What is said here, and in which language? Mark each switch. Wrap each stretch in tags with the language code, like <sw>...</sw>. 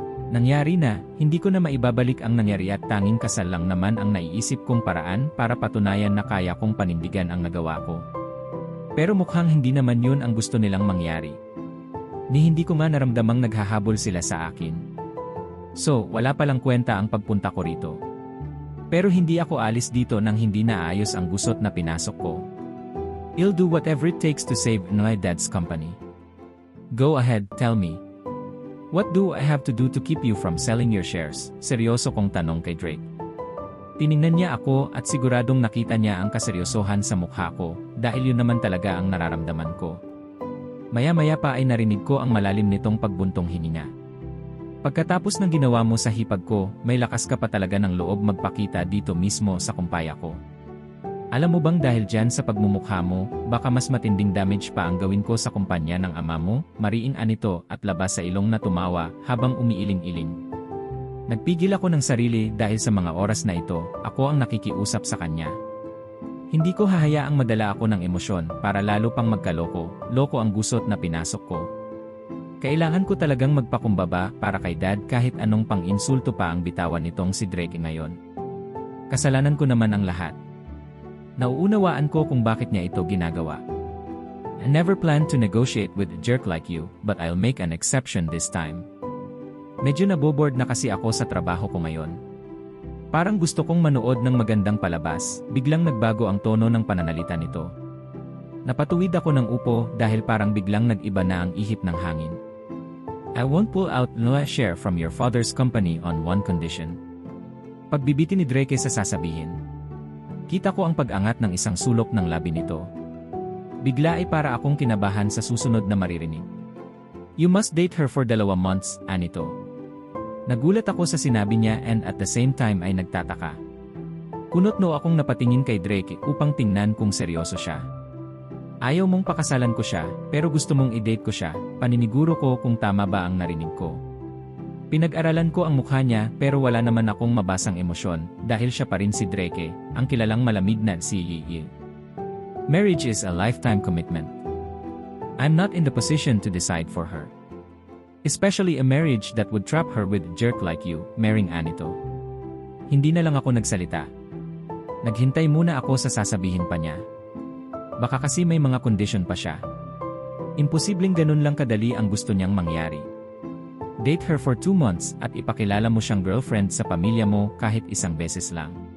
<tl>Nangyari na, hindi ko na maibabalik ang nangyari at tanging kasal lang naman ang naiisip kong paraan para patunayan na kaya kong panindigan ang nagawa ko. Pero mukhang hindi naman yun ang gusto nilang mangyari. Ni hindi ko nga naramdamang naghahabol sila sa akin. So, wala palang kwenta ang pagpunta ko rito. Pero hindi ako alis dito nang hindi naayos ang gusot na pinasok ko.</tl> <en>I'll do whatever it takes to save my dad's company. Go ahead, tell me. What do I have to do to keep you from selling your shares?</en> <tl>Seryoso kong tanong kay Drake. Tiningnan niya ako at siguradong nakita niya ang kaseryosohan sa mukha ko dahil yun naman talaga ang nararamdaman ko. Maya-maya pa ay narinig ko ang malalim nitong pagbuntong hininga. Pagkatapos ng ginawa mo sa hipag ko, may lakas ka pa talaga ng loob magpakita dito mismo sa kumpaya ko. Alam mo bang dahil dyan sa pagmumukha mo, baka mas matinding damage pa ang gawin ko sa kumpanya ng ama mo, mariing anito at labas sa ilong na tumawa habang umiiling-iling. Nagpigil ako ng sarili dahil sa mga oras na ito, ako ang nakikiusap sa kanya. Hindi ko hahayaang madala ako ng emosyon para lalo pang magkaloko, loko ang gusot na pinasok ko. Kailangan ko talagang magpakumbaba para kay Dad kahit anong pang-insulto pa ang bitawan nitong si Drake ngayon. Kasalanan ko naman ang lahat. Nauunawaan ko kung bakit niya ito ginagawa.</tl> <en>I never planned to negotiate with a jerk like you, but I'll make an exception this time.</en> <tl>Medyo naboboard na kasi ako sa trabaho ko ngayon. Parang gusto kong manood ng magandang palabas, biglang nagbago ang tono ng pananalita nito. Napatuwid ako ng upo dahil parang biglang nag-iba na ang ihip ng hangin.</tl> <en>I won't pull out no share from your father's company on one condition.</en> <tl>Pagbibiti ni Drake sa sasabihin. Kita ko ang pag-angat ng isang sulok ng labi nito. Bigla ay para akong kinabahan sa susunod na maririnig.</tl> <en>You must date her for 2 months,</en> <tl>anito. Nagulat ako sa sinabi niya</tl> <en>and at the same time</en> <tl>ay nagtataka. Kunot-no akong napatingin kay Drake upang tingnan kung seryoso siya. Ayaw mong pakasalan ko siya, pero gusto mong i-date ko siya, paniniguro ko kung tama ba ang narinig ko. Pinag-aralan ko ang mukha niya pero wala naman akong mabasang emosyon dahil siya pa rin si Drake, ang kilalang malamig na si Yi.</tl> <en>Marriage is a lifetime commitment. I'm not in the position to decide for her. Especially a marriage that would trap her with a jerk like you, marrying Anito.</en> <tl>Hindi na lang ako nagsalita. Naghintay muna ako sa sasabihin pa niya. Baka kasi may mga condition pa siya. Imposibleng ganun lang kadali ang gusto niyang mangyari.</tl> <en>Date her for 2 months</en> <tl>at ipakilala mo siyang girlfriend sa pamilya mo kahit isang beses lang.</tl>